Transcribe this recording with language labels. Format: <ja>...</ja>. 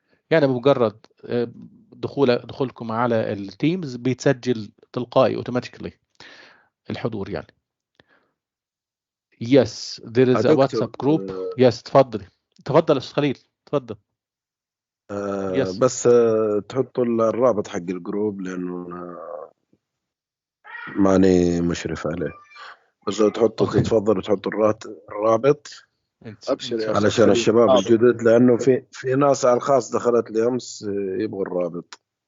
<ar>يعني بمجرد دخولكم على التيمز بيتسجل تلقائي automatically الحضور يعني.</ar> <en>Yes, there is a WhatsApp group.</en> <ar>Yes, تفضل يا أستاذ خليل، تفضل.</ar> <en>Yes.</en> <ar>بس تحطوا الرابط حق الجروب لأنه ماني مشرف عليه، بس تحطوا تتفضلوا تحطوا الرابط علشان الشباب الجدد، لأنه في ناس على الخاص دخلت لي أمس يبغوا الرابط.</ar>